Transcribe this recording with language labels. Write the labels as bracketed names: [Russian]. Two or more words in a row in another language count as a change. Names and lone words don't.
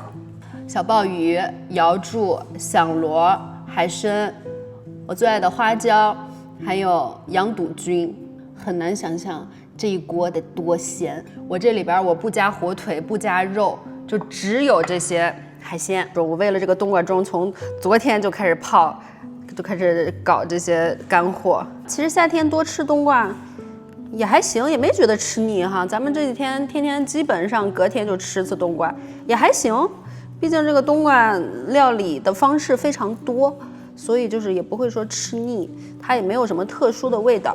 [Chinese] 小鮑魚、瑤柱、響螺、海參，我最愛的花椒，還有羊肚菌。很難想象這一鍋得多鮮。我這裡邊我不加火腿，不加肉，就只有這些海鮮。我為了這個冬瓜盅，從昨天就開始泡，就開始搞這些乾貨。其實夏天多吃冬瓜也還行，也沒覺得吃膩哈。咱們這幾天天天基本上隔天就吃次冬瓜，也還行。畢竟這個冬瓜料理的方式非常多，所以就是也不會說吃膩，它也沒有什麼特殊的味道。